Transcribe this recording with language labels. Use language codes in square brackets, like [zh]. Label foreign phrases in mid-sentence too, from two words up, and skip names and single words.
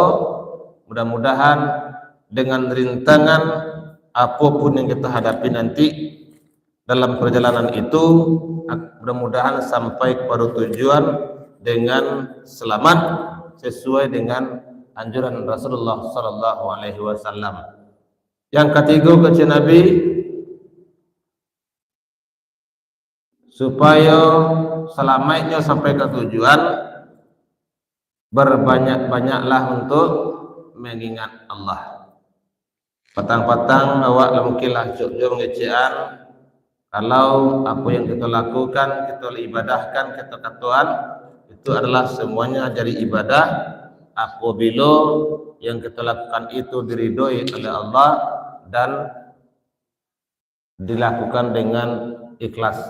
[id] Mudah-mudahan dengan rintangan apapun yang kita hadapi nanti dalam perjalanan itu, mudah-mudahan sampai kepada tujuan dengan selamat sesuai dengan anjuran Rasulullah [ar] sallallahu alaihi wasallam. [id] Yang ketiga kata Nabi, supaya selamatnya sampai ke tujuan, berbanyak-banyaklah untuk mengingat Allah. [min] Patang-patang awak mungkinlah jauh ngecean, [id] kalau apa yang kita lakukan, kita ibadahkan, kita katuan, itu adalah semuanya jadi ibadah apabila yang kita lakukan itu diridhoi oleh Allah dan dilakukan dengan ikhlas.